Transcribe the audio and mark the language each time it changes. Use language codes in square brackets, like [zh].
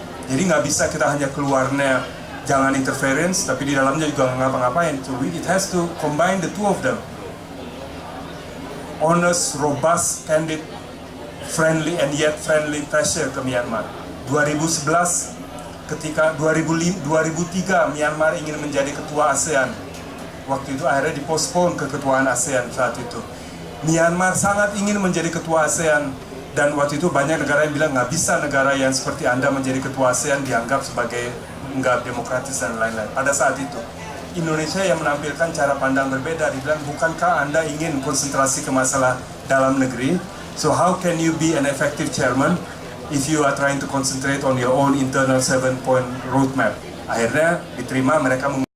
[id] Jadi nggak bisa kita hanya keluarnya jangan interference, tapi di dalamnya juga ngapa-ngapain. [en] So it has to combine the two of them. Honest, robust, candid, friendly and yet friendly pressure ke Myanmar. [id] 2011 ketika 2003 Myanmar ingin menjadi ketua ASEAN. Waktu itu akhirnya dipospon keketuaan ASEAN saat itu. Myanmar sangat ingin menjadi ketua ASEAN, dan waktu itu banyak negara yang bilang nggak bisa negara yang seperti Anda menjadi ketua ASEAN, dianggap sebagai nggak demokratis dan lain-lain. Pada saat itu Indonesia yang menampilkan cara pandang berbeda, dibilang bukankah Anda ingin konsentrasi ke masalah dalam negeri? [en] So how can you be an effective chairman if you are trying to concentrate on your own internal 7-point roadmap? Akhirnya diterima, mereka